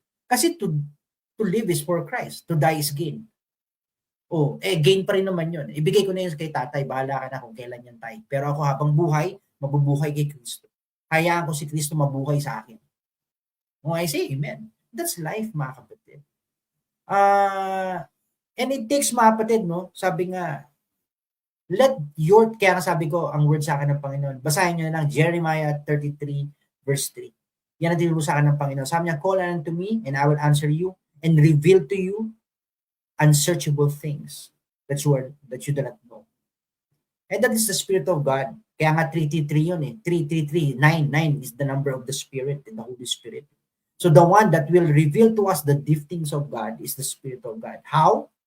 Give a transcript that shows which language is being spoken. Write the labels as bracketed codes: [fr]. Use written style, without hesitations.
[en] Kasi to live is for Christ, to die is gain. [tl] Gain pa rin naman yun. Ibigay ko na yun kay tatay, bahala ka na kung kailan yan tayo. Pero ako habang buhay, mabubuhay kay Kristo. Hayaan ko si Kristo mabuhay sa akin. [en] I say amen. That's life, [tl] mga kapatid. [en] And it takes [tl] mga kapatid, no? Sabi nga, kaya nga sabi ko, ang word sa akin ng Panginoon, basahin nyo na lang, Jeremiah 33, verse 3. Yan ang tinuro sa akin ng Panginoon. Sabi niya, [en] call unto me, and I will answer you, and reveal to you unsearchable things that you do not know. And that is the Spirit of God. [tl] Kaya nga 333 yun eh. [en] 333, 9 is the number of the Spirit, the Holy Spirit. So the one that will reveal to us the giftings of God is the Spirit of God. How?